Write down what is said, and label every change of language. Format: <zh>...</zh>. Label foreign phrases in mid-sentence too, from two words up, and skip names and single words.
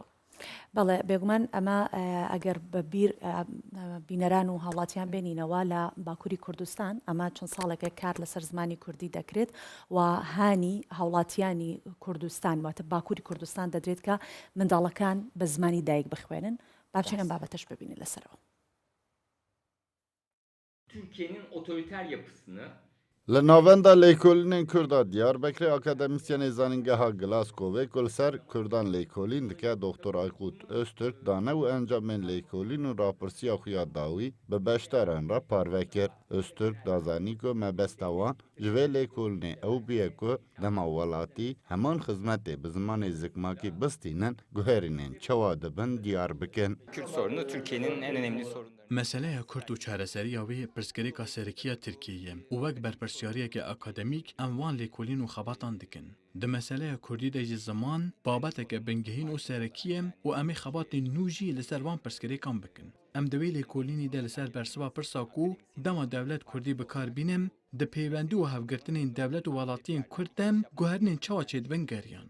<ckb>بەڵێ بێگومان ئەمە ئەگەر بە بیر بینەران و هاوڵاتیان بێنینەوە لە باکووری کوردستان ئەمە چەند ساڵێکە کار لەسەر زمانی کوردی دەکرێت و هانی هاوڵاتیانی کوردستان واتە باکووری کوردستان دەدرێت کە منداڵەکان بە زمانی دایک بخوێنن باچێن ئەم بابەتەش ببینێت لەسەرەوە.</ckb> <tr>Türkiye'nin otoriter yapısını</tr> <ku>Li navenda lêkolînên Kurda Diyarbekirê akademisyenê zanîngeha Glasgowê ku li ser Kurdan lêkolîn dike Dr. Aykut Öztürk dane û encamên lêkolîn û rapirsiya xwe ya dawî bi beşdaran re parve kir. Öztürk da zanî ku mebesta wan ji vê lêkolînê ew bûye ku dema welatî heman xizmetê bi zimanê zikmakî bistînin guherînên çawa dibin diyar bikin.</ku> <tr>Kürt sorunu Türkiye'nin en önemli sorunları.</tr> <ku>Meseleya Kurd û çareseriya wê pirsgirêka serikiya Tirkiyeyê û wek berpirsiyariyeke akademîk em wan lêkolîn û xebatan dikin. Di meseleya Kurdî de ji ziman babeteke bingehîn û serekiyê û em ê xebatên nû jî li ser van pirsgirêkan bikin. Em di wê lêkolînê de li ser bersiva pirsa ku dema dewlet Kurdî bikar bînin, di pêwendî û hevgirtinên dewlet û welatiyên Kurd de guherinên çawa çêdibin geriyan.</ku>